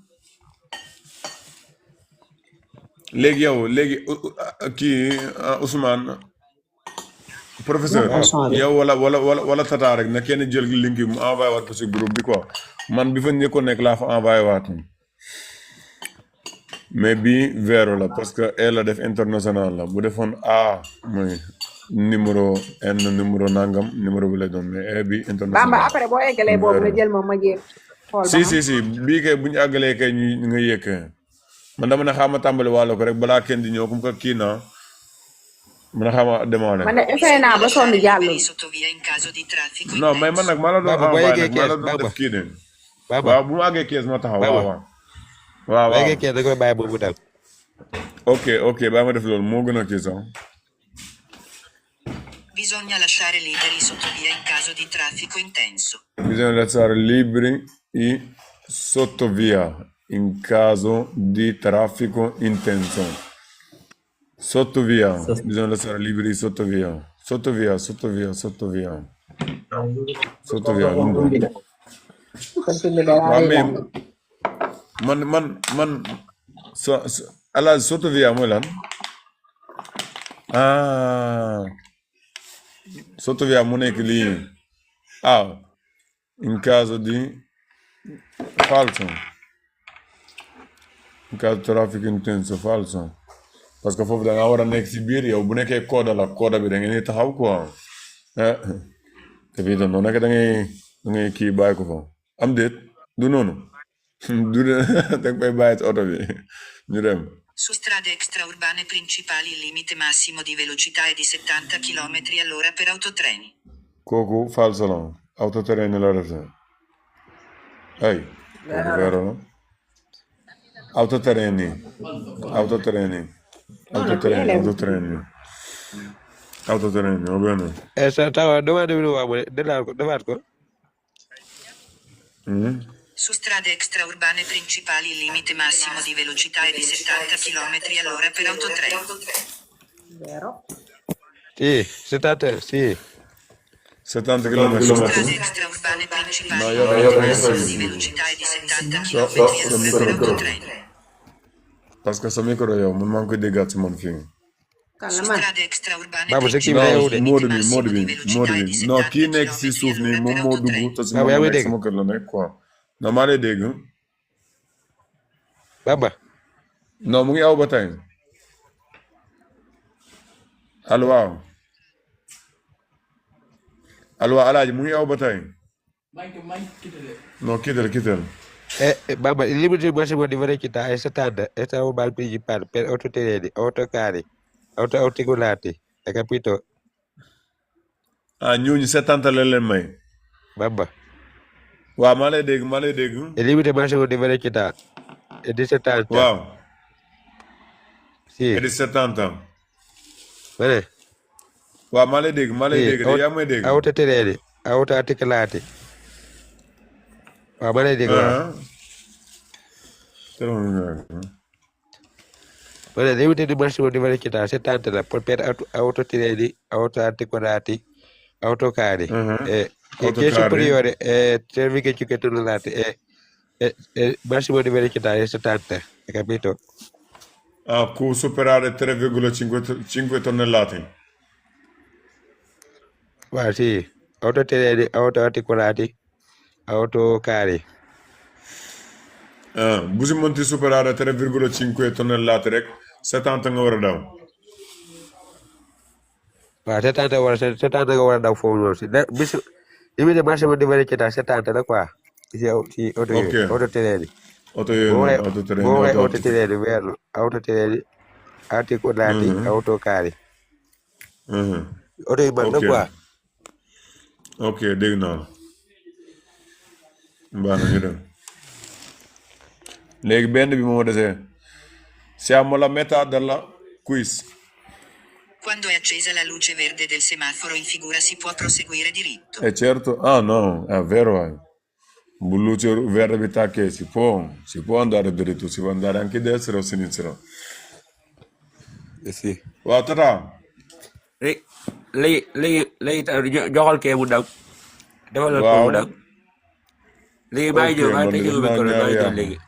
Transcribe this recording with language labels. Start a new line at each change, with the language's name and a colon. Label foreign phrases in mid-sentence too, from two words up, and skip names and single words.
Wolof: léegi kii Ousmane. professeur yow wala tata rek na kenn jël link bi mu envoyé waat ko si groupe bi quoi man bi fa njëkkoon nekk laa fa envoyé waat mais bii vert la
French: parce que elle
Wolof: la def international la bu defoon A mooy numéro N numéro nangam numéro bi lay doon mais bi international. Bamba après boo eggalee boobu nga jël ma jéem. si bii kay bu ñu àggalee kay ñu nga yëkk man dama ne xaama tàmbali wàllu ko rek balaa kenn di ñëw
French: comme que
Wolof: kii na mën a xama demandé. man de essayé naa ba sonn
Italian: Liberi
Wolof: jàllul.
Italian: sottovia in caso di traffico
French: non mais
Wolof: man
Italian: intenso.
Wolof: nag maa la doon Baba boo envoyé yeggee nag maa la kees doon Baba def kii de. Baba waaw bu ma àggee kees ma taxaw Baba waaw waaw. waaw boo waaw yeggee kees da koy bàyyi boobu daal. ok bàyyi ma def loolu moo gën a kii sax.
Italian: Bisogna lasciare liberi sottovia in caso di traffico intenso. Bisogna lasciare liberi i sottovia in caso di traffico intenso. Sottovia, bisogna lasciare liberi i sottovia. Sottovia. Lungo.
Wolof: kon fi mu ne laa waaw lay mais man ala sottovia mooy lan ah sottovia mu nekk lii
Italian: in caso di falso in caso di traffico intenso falso
French: parce que
Wolof: foofu da nga war a nekk si biir yow bu nekkee code bi da ngeen taxaw quoi te fii tam noonu nekk da ngay kii bàyyi ko fa am déet du noonu du da nga koy bàyyi ci oto bi ñu dem.
Italian: Su strade extraurbane principali il limite massimo di velocità è di 70 km all'ora per autotreni.
Wolof: kooku falso la autoterrain la def ay kooku vero la autoterrain
Italian: va bene.
Wolof: Tawa domande bi waa mu ne defaat ko.
Italian: Su strade extraurbane principali il limite massimo di velocità è di 70 km all'ora per autotreni. Vero? Sì, 70, sì. 70 km Su strade extraurbane principali il limite massimo di velocità è di 70 km all'ora per autotreni.
Wolof: parce que sa micro yow man maa ngi koy déggaat si man fii. kan
Italian: Su
Wolof: la man
Italian: strade extraurbane
Wolof: Baba sa kii bi
Italian: principali
Wolof: day yow
Italian: il
Wolof: de.
Italian: limite
Wolof: Modou
Italian: massimo di
Wolof: bi
Italian: velocità è di
Wolof: non
Italian: 70
Wolof: kii nekk si
Italian: km
Wolof: suuf nii
Italian: all'ora
Wolof: moom
Italian: per
Wolof: moo
Italian: autotreni.
Wolof: dugg te si Baba, moom yaa moo ngi nekk dégg? sama kër la nekk quoi non maa lay dégg Baba non mu ngi aw ba tey allo waaw alaaji mu ngi aw ba tey non kiital
Italian: Baba il limite massimo di velocità è 70 extraurbane principali per autotreni, autocarri, autoarticolati, hai capito?
Wolof: ñooñu 70 la leen may Baba waaw maa lay dégg
Italian: il limite massimo di velocità è di 70.
Wolof: waaw
Italian: Sì, et di 70 bene.
Wolof: waaw maa lay dégg de yaa may dégg
Italian: Autotreni, autoarticolati.
Wolof: Waaw ma lay dégg waaw.
Italian: Bene, il limite di massimo di velocità 70 la per autotreni, autoarticolati, autocarri. E che è Autocarri. superiore è 3,5 tonnellate e massimo di velocità è 70, hai capito? Può superare 3,5 tonnellate Waaw sì, autotreni, autoarticolati, autocarri.
Wolof: bu si mënti
Italian: superare 3,5 tonnellate
Wolof: rek 70 nga war a daw Waaw 70 nga war a daw foofu noonu si bis
Italian: limite massimo di velocità
Wolof: 70 la quoi si auto Ok. yooyu autotreni. oto yooyu Boo noonu autotrain waxee auto
Italian: autotreni verlo autotreni articolati autocarri auto
Wolof: yu mag la Ok. quoi. ok dégg naa la baax na ñu dem léegi benn bi moo desee
Italian: siamo alla metà della quiz Quando è accesa la luce verde del semaforo in figura si può proseguire diritto. certo no è vero bu luce verde
Wolof: bi tàkkee
Italian: si può andare dritto si può andare anche destra o sinistra Si.
Wolof: waaw tata léegi joxal kee mu daw. defal ko Waaw. mu daw. léegi maa ngi ñëw maa ngi tëjee micro bi maa ngi ñëw léegi.